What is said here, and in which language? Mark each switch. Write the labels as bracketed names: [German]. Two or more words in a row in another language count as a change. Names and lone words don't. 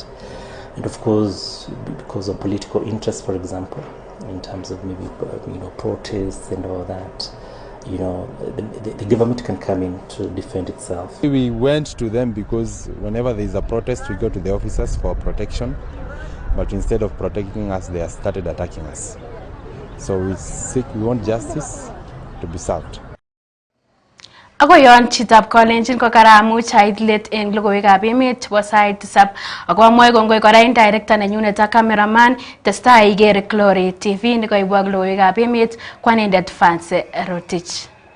[English] And of course, because of political interest, for example, in terms of maybe, you know, protests and all that, you know, the government can come in to defend itself. We went to them because whenever there is a protest, we go to the officers for protection. But instead of protecting us, they have started attacking us. So we want justice to be served. [Kalenjin] Ako yon chitab kolenjin ko karamuch ait let en logoiwekab emet chebo sait tisab ako amwoe kongoi kora en director nenyunet ak cameraman testai igere Glory TV nekoibwak logoiwekab emet kwanendet Fancy Rotich.